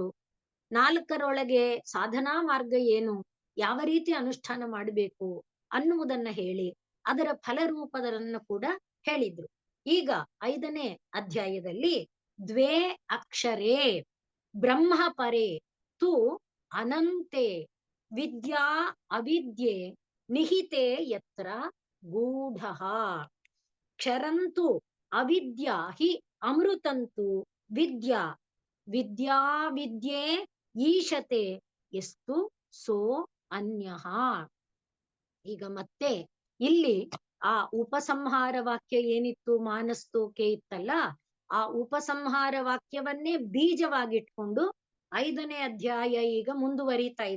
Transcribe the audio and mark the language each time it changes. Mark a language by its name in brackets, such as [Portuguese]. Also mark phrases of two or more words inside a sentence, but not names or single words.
[Kannada] 4ರೊಳಗೆ ಸಾಧನಾ ಮಾರ್ಗ ಏನು, ಯಾವ ರೀತಿ ಅನುಷ್ಠಾನ ಮಾಡಬೇಕು ಅನ್ನುವುದನ್ನ ಹೇಳಿ ಅದರ ಫಲರೂಪದನ್ನು ಕೂಡ ಹೇಳಿದ್ರು. ಈಗ 5ನೇ ಅಧ್ಯಾಯದಲ್ಲಿ 2 [Sanskrit] ಅಕ್ಷರೇ ಬ್ರಹ್ಮ ಪರೇ ತು ಅನಂತೆ ವಿದ್ಯಾ ಅವಿದ್ಯೆ ನಿಹಿತೆ ಯತ್ರ ಗೂಢಃ ಕ್ಷರಂತು ಅವಿದ್ಯಾ ಹಿ ಅಮೃತಂತು ವಿದ್ಯಾ ವಿದ್ಯಾ ವಿದ್ಯೆ ಈಶತೆ ಎಷ್ಟು ಸೋ ಅನ್ಯಃ. [Kannada] ಈಗ ಮತ್ತೆ ಇಲ್ಲಿ ಆ ಉಪಸಂಹಾರ ವಾಕ್ಯ ಏನಿತ್ತು, ಮಾನಸ್ತೋಕೆ ಇತ್ತಲ್ಲ, ಆ ಉಪಸಂಹಾರ ವಾಕ್ಯವನ್ನೇ ಬೀಜವಾಗಿಟ್ಕೊಂಡು 5ನೇ ಅಧ್ಯಾಯ ಈಗ ಮುಂದುವರಿತಾ ಇದೆ.